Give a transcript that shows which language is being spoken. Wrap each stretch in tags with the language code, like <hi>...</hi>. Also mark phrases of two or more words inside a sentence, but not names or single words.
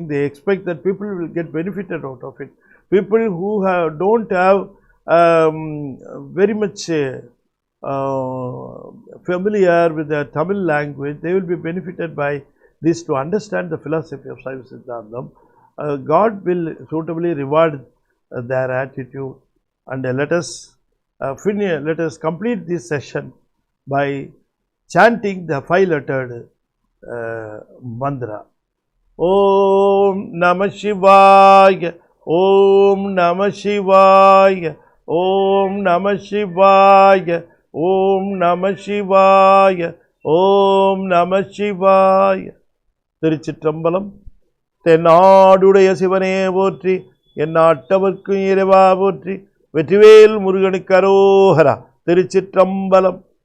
<en>They expect that people will get benefited out of it. People who don't have very much familiar with the Tamil language, they will be benefited by this to understand the philosophy of Saiva Sidhdhantham. God will suitably reward their attitude, and let us complete this session by chanting the 5-lettered mantra.</en> <sa>ॐ नमः शिवाय, ॐ नमः शिवाय, ॐ नमः शिवाय, ॐ नमः शिवाय, ॐ नमः शिवाय.</sa> <ta>திருச்சிற்றம்பலம். தென்னாடுடைய சிவனே போற்றி, எந்நாட்டவர்க்கும் இறைவா போற்றி, வெற்றிவேல் முருகனுக்கு அரோகரா. திருச்சிற்றம்பலம்.</ta>